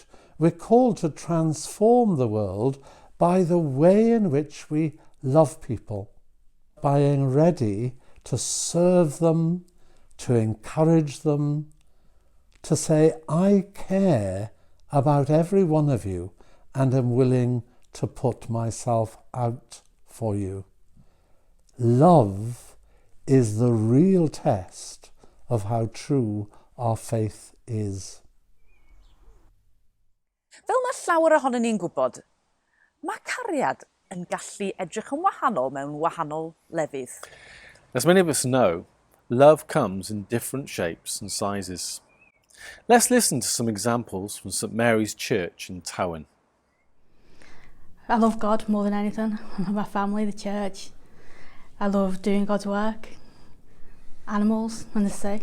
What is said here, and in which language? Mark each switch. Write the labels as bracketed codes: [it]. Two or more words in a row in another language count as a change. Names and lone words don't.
[en] We're called to transform the world by the way in which we love people, by being ready to serve them, to encourage them, to say, I care about every one of you and am willing to put myself out for you. Love is the real test of how true our faith is. [cy] Fel mae llawer ohonyn ni'n gwybod, mae cariad yn gallu edrych yn wahanol mewn wahanol lefydd. [en] As many of us know, love comes in different shapes and sizes. Let's listen to some examples from St Mary's Church in Tywyn. I love God more than anything. My family, the church. I love doing God's work, animals and the sea.